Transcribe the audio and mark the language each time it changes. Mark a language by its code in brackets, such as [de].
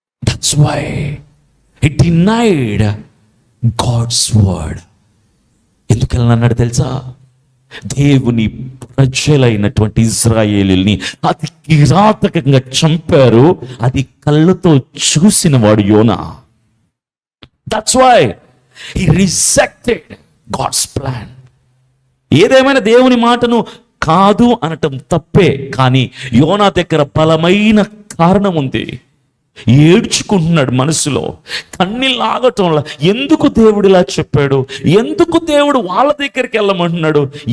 [en] That's why he denied God's word. [te] ఎందుకు వెళ్ళనన్నాడు తెలుసా? దేవుని ప్రజలైనటువంటి ఇజ్రాయేలీల్ని అతి కిరాతకంగా చంపారు. అది కళ్ళతో చూసిన వాడు యోనా. [en] That's why he rejected God's plan. [te] ఏదేమైనా దేవుని మాటను కాదు అనటం తప్పే, కానీ యోనా దగ్గర బలమైన కారణం ఉంది. ఏడ్చుకుంటున్నాడు మనసులో, కన్నీళ్ళు ఆగటంలా. ఎందుకు దేవుడు ఇలా చెప్పాడు? ఎందుకు దేవుడు వాళ్ళ దగ్గరికి వెళ్ళమంటున్నాడు?